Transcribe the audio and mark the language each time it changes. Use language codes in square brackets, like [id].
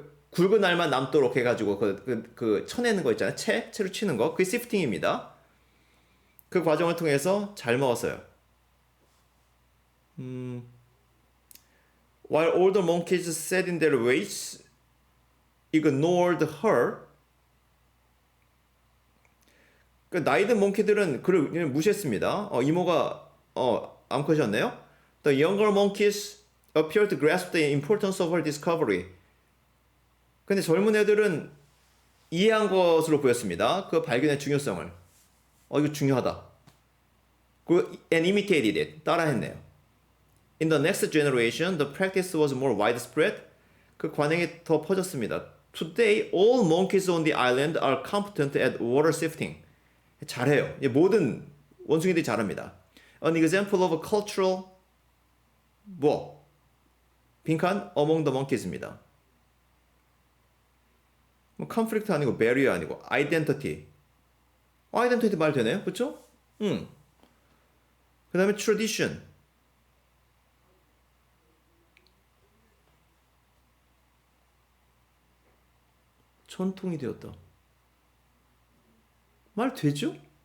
[ko] 굵은 알만 남도록 해가지고 그 쳐내는 거 있잖아요. 채로 치는 거. 그게 sifting입니다. 그 과정을 통해서 잘 먹었어요. [en] While older monkeys sat in their ways, ignored her. [ko] 그 나이든 몽키들은 그를 무시했습니다. 이모가 암컷이었네요. [en] The younger monkeys appeared to grasp the importance of her discovery. [ko] 근데 젊은 애들은 이해한 것으로 보였습니다. 그 발견의 중요성을. 이거 중요하다. [en] And imitated it. [ko] 따라했네요. [en] In the next generation, the practice was more widespread. [ko] 그 관행이 더 퍼졌습니다. [en] Today, all monkeys on the island are competent at water sifting. [ko] 잘해요. 모든 원숭이들이 잘합니다. [en] An example of a cultural 빈칸 among the monkeys입니다. [ko] conflict 아니고 barrier 아니고 identity. identity 말 되네요. 그렇죠? 그 다음에 tradition. 전통이 되었다. 말 되죠?